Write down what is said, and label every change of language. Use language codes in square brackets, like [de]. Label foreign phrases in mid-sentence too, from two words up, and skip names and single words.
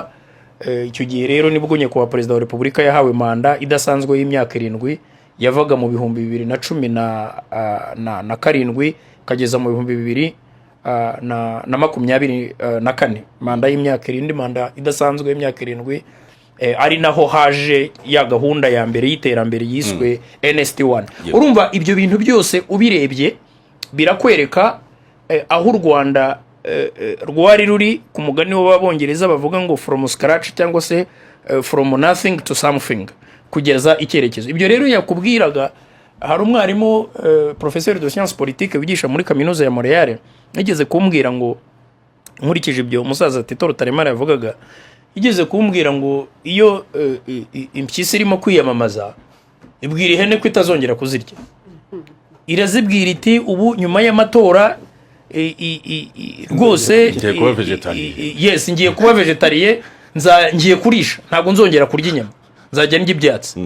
[rw] Icyo gihe rero nibwo nyakubahwa Perezida wa Repubulika yahawe manda idasanzwe y'imyaka 7 yavaga mu 2017 kageza mu 2024, manda y'imyaka 7, manda idasanzwe y'imyaka 7. Ari naho haje ya gahunda ya mbere y'iterambere yiswe NST1. Urumva ibyo bintu byose ubirebye birakwereka aho u Rwanda rwari ruri, ku mugani w'Abongereza bavuga ngo [en] from scratch [rw] cyangwa se [en] from nothing to something, [rw] kugeza icyerekezo. Ibyo rero yakubwiraga, hari umwarimu [fr] professeur de sciences politiques [rw] wigisha muri kaminuza ya Montreal yigeze kumbwira ngo, nkurikije ibyo umusaza Tito Rutaremara yavugaga, igeze kumbwira ngo iyo impyisi irimo kwiyamamaza ibwira ihene ko itazongera kuzirya, irazibwira iti ubu nyuma y'amatora rwose yes ngiye kuba vegetariye, ngiye kurisha, ntabwo nzongera kurya inyama, nzajya ndya ibyatsi.